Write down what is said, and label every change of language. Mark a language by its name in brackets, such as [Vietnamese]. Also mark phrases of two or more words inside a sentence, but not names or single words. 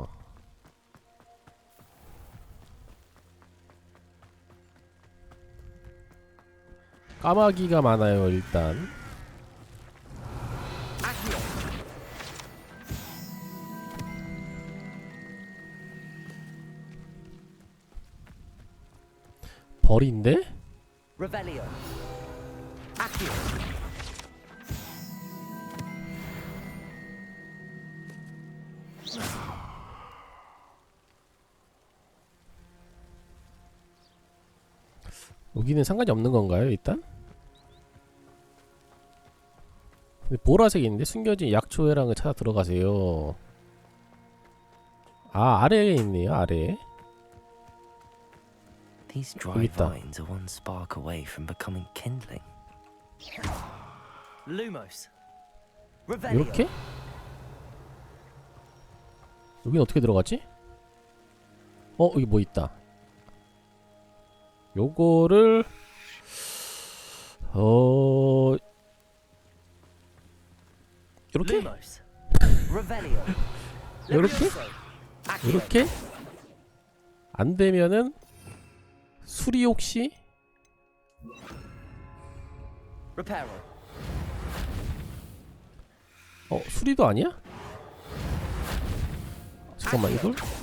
[Korean] 까마귀가 많아요 일단. 벌인데? [Latin] Revelio. Accio. [Korean] 여기는 상관이 없는 건가요 일단? 근데 보라색이 있는데 숨겨진 약초 회랑을 찾아 들어가세요. 아 아래에 있네요 아래에. [English] These dry vines are one spark away from becoming kindling. [Latin] Lumos. Revelio. [Korean] 이렇게? 여긴 어떻게 들어가지? 여기 뭐 있다. 요거를 요렇게? [Latin] Lumos. Revelio. [Korean] 요렇게? 요렇게? 안 되면은 수리 혹시? [Latin] Reparo. [Korean] 수리도 아니야? 잠깐만 이걸?